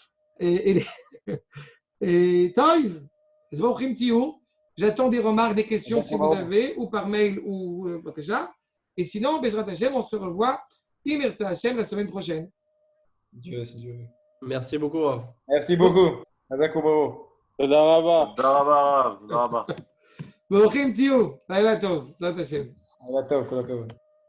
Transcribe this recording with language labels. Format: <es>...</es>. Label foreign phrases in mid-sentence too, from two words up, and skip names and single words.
<fr>Et Toiv, j'attends des remarques, des questions si vous avez, ou par mail ou déjà. Et sinon,</fr> <he>בעזרת השם,</he> <fr>on se revoit</fr> <he>אם ירצה השם</he> <fr>la semaine prochaine. Dieu, c'est Dieu. Merci beaucoup, Rav. Merci beaucoup. Azakou.</fr> <he>תודה רבה. תודה רבה, הרב. תודה רבה. ברוכים תהיו, לילה טוב, בעזרת השם.</he> <fr>À bientôt.</fr>